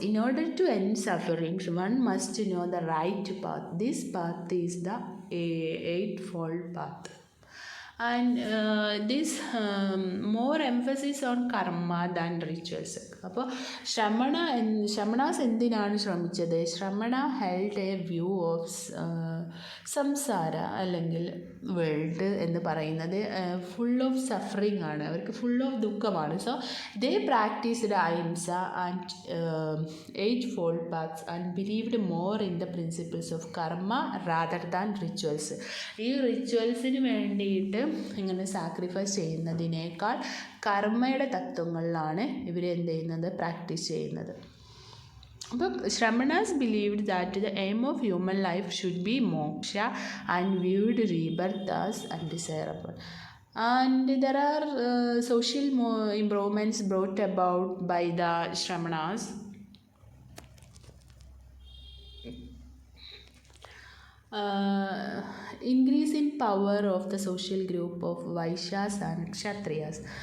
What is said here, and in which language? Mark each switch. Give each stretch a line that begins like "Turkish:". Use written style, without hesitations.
English: In order to end sufferings, one must know the right path. This path is the eightfold path. And this more emphasis on karma than rituals.
Malayalam: അപ്പോൾ ശ്രമണാസ് എന്തിനാണ് ശ്രമിച്ചത്? ശ്രമണ
English: held a view of
Malayalam: സംസാര അല്ലെങ്കിൽ world എന്ന് പറയുന്നത്
English: full of suffering
Malayalam: ആണ്, അവർക്ക് full of ദുഃഖമാണ്.
English: So they practised ahimsa and eight fold paths and believed more in the principles of karma rather than rituals.
Malayalam: ഈ റിച്വൽസിന് വേണ്ടിയിട്ട് ഇങ്ങനെ സാക്രിഫൈസ് ചെയ്യുന്നതിനേക്കാൾ കർമ്മയുടെ തത്വങ്ങളിലാണ് ഇവർ എന്ത് ചെയ്യുന്നത്, പ്രാക്ടീസ് ചെയ്യുന്നത്.
English: അപ്പോൾ Shramanas believed that the aim of human life should be moksha and viewed rebirth as undesirable. And there are social improvements brought about by the Shramanas. Increase in power of the social group of Vaishyas and Kshatriyas.